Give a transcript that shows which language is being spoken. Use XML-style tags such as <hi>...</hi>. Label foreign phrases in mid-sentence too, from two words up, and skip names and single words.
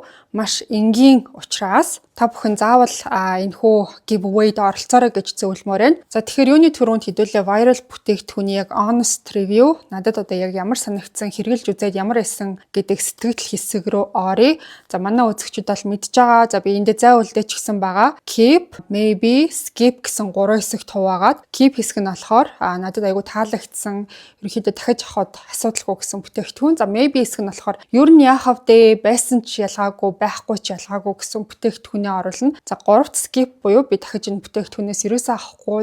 <mn>Маш энгийн учраас та бүхэн заавал энэхүү giveaway-д оролцоорой гэж зөвлөмөр байна. За тэгэхээр юуны төрөнд хэдүүлээ viral бүтээгдэхүүний яг</mn> <en>honest review</en> <mn>надад одоо яг ямар санагдсан, хэрэгжилж үзээд ямар байсан гэдэг сэтгэл хэсэг рүү оръё. За манай үзэгчид бол мэдж байгаа. За би эндээ зай үлдээ ч гэсэн байгаа.</mn> <en>Keep, maybe, skip</en> <mn>гэсэн 3 хэсэгт хуваагаад keep хэсэг нь болохоор надад айгүй таалагдсан. Ерөнхийдөө дахиж авахд асуудалгүй гэсэн бүтээгдэхүүн. За maybe хэсэг нь болохоор ер нь яахав дээ, байсан ч ялгаагүй, байхгүй ч ялгаагүй гэсэн бүтээгдэхүүн оруулна. За 3-т skip буюу би дахиж энэ бүтээгдэхүүнээс ерөөсөө авахгүй.</mn>